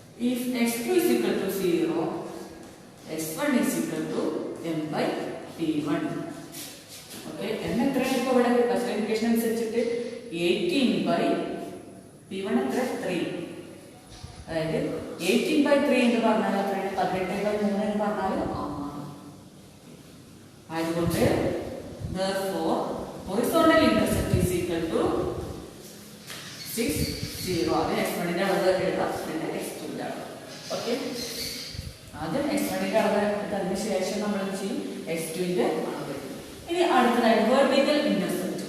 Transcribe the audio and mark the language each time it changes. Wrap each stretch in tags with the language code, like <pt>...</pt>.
<en>If x2 is equal to 0, x1 is equal to m/p1.</en> <ml>Okay, m എത്രയാണ് ഇപ്പോൾ ഇവിടെ first equation അനുസരിച്ചിട്ട് 18/p1 എത്ര 3. അതായത് 18/3 എന്ന് പറഞ്ഞാൽ എത്രയാണ് 18/3 എന്ന് പറഞ്ഞാൽ 6. ആയതുകൊണ്ട്</ml> <en>therefore horizontal intercept is equal to 6 0.</en> <ml>അത് x1 ന്റെ അളവ് എഴുതാം, പിന്നെ x2 ന്റെ അളവ്. ഓക്കെ, ആദ്യം x1 ന്റെ അളവ് എടുത്തതിന് ശേഷം നമ്മൾ ചെയ്യും x2 ന്റെ അളവ്. ഇനി അടുത്തതായിട്ട് വെർട്ടിക്കൽ ഇന്റർസെപ്റ്റ്.</ml>